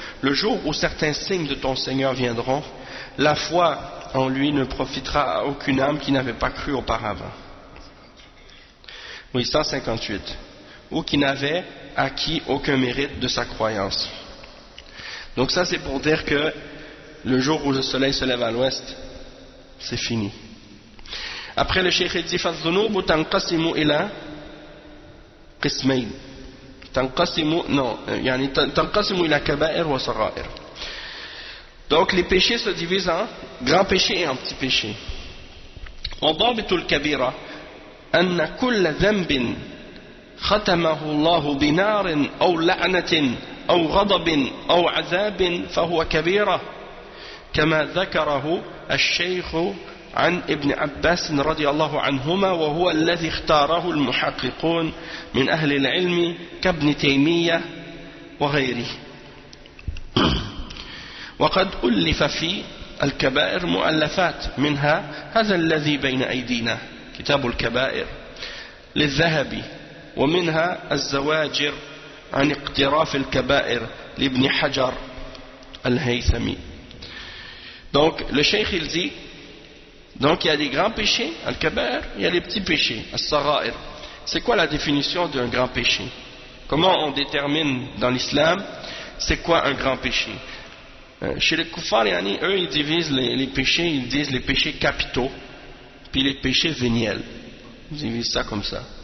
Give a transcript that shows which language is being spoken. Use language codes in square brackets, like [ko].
[fr] Le jour où certains signes de ton Seigneur viendront, la foi en lui ne profitera à aucune âme qui n'avait pas cru auparavant. Oui, 158. Ou qui n'avait acquis aucun mérite de sa croyance. Donc ça c'est pour dire que le jour où le soleil se lève à l'ouest, c'est fini. Après le cheikh dit [ar] فالذنوب تنقسم إلى قسمين تنقسم إلى كبائر وصغائر. [fr] Donc les péchés se divisent en grands péchés et en petits péchés. [ar] وضابط الكبيرة أن كل ذنب ختمه الله بنار أو لعنة أو غضب أو عذاب فهو كبيرة كما ذكره الشيخ عن ابن عباس رضي الله عنهما وهو الذي اختاره المحققون من أهل العلم كابن تيمية وغيره. وقد ألف في الكبائر مؤلفات منها هذا الذي بين أيدينا كتاب الكبائر للذهبي ومنها الزواجر عن اقتراف الكبائر لابن حجر الهيثمي. [fr] Donc le cheikh il dit, donc il y a des grands péchés, al-kabair, il y a les petits péchés, as-sagha'ir. C'est quoi la définition d'un grand péché? Comment on détermine dans l'islam c'est quoi un grand péché? Chez les kuffar, eux ils divisent les péchés, ils disent les péchés capitaux puis les péchés véniels, ils divisent ça comme ça.